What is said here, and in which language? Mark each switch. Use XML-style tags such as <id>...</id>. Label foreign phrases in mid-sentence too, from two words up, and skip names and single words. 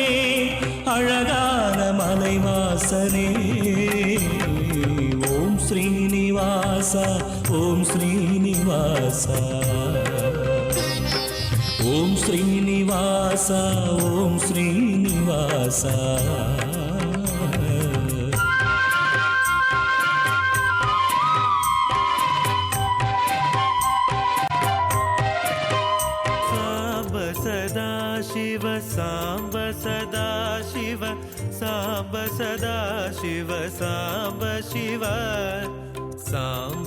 <ta>அழகான மலைவாசனே. ஓம் ஸ்ரீனிவாசா ஓம் ஸ்ரீனிவாசா ஓம் ஸ்ரீனிவாசா ஓம் ஸ்ரீனிவாசா.</ta> <sa>शिव सांब सदा शिव सांब सदा शिव सांब शिव सांब</sa>